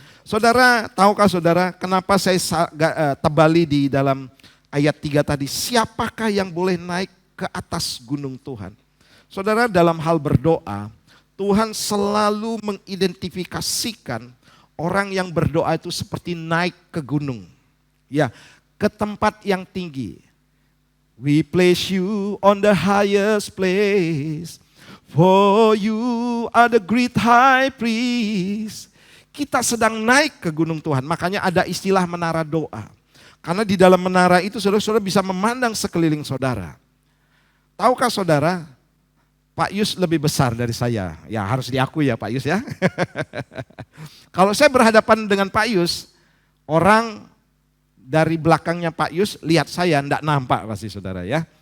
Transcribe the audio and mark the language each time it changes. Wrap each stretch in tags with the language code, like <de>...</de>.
<id>Saudara, tahukah saudara kenapa saya tebali di dalam ayat 3 tadi, siapakah yang boleh naik ke atas gunung Tuhan? Saudara, dalam hal berdoa, Tuhan selalu mengidentifikasikan orang yang berdoa itu seperti naik ke gunung. Ya, ke tempat yang tinggi.</id> <en>We place you on the highest place, for you are the great high priest.</en> <id>Kita sedang naik ke gunung Tuhan, makanya ada istilah menara doa. Karena di dalam menara itu saudara-saudara bisa memandang sekeliling saudara. Tahukah saudara, Pak Yus lebih besar dari saya. Ya harus diakui ya Pak Yus ya. Kalau saya berhadapan dengan Pak Yus, orang dari belakangnya Pak Yus lihat saya enggak nampak pasti saudara ya.</id>